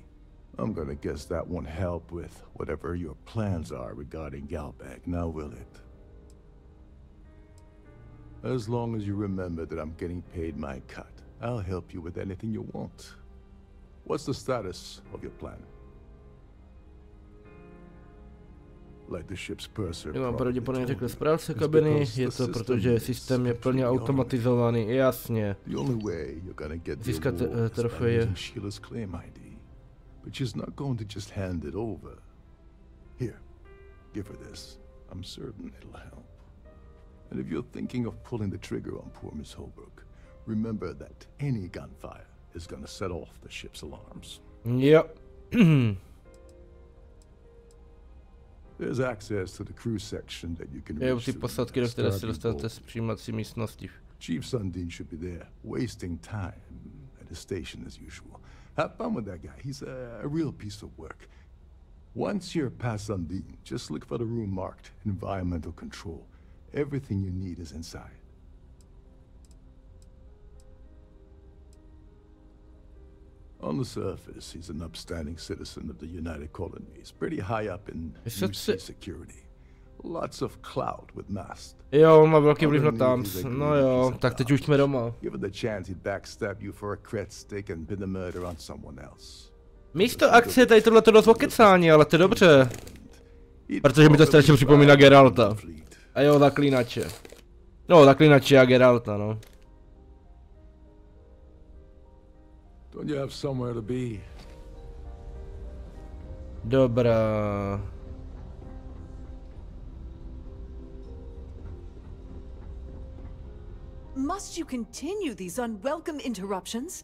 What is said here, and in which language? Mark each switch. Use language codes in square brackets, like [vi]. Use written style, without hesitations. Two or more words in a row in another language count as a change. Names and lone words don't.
[en] I'm gonna guess that won't help with whatever your plans are regarding Gal Bank, now will it? As long as you remember that I'm getting paid my cut, I'll help you with anything you want. What's the status of your plan? Let the ship's purser. [cs] Jo, pravděpodobně řekl správce kabiny, je to protože systém je plně automatizovaný, jasně. Získat trofeje. [en] But she's not going to just hand it over. Here, give her this. I'm certain it'll help. And if you're thinking of pulling the trigger on poor Miss Holbrook, remember that any gunfire is gonna set off the ship's alarms. Yep. There's access to the crew section that you can reach. [cs] Ty posádky, do které se dostanete z přijímací místnosti. [en] Chief Sundin should be there, wasting time at his station as usual. Have fun with that guy. He's a real piece of work. Once you're past Sundin, just look for the room marked Environmental Control. Everything you need is inside. On the surface, he's an upstanding citizen of the United Colonies, pretty high up in UC security. Lots of clout with mast. [cs] Jo, on má velký vliv na tanc. No jo, tak teď už jsme doma. [en] Give it the chance he'd backstab you for a cred stick and pin the murder on someone else. [cs] Místo akce tady tohleto dost okecání, ale to je dobře. Protože mi to strašně připomíná Geralta. A jo, zaklínače. No, zaklínače a Geralta, no. [en] Don't you have somewhere to be? [cs] Dobrá. [en] Must you continue these unwelcome interruptions?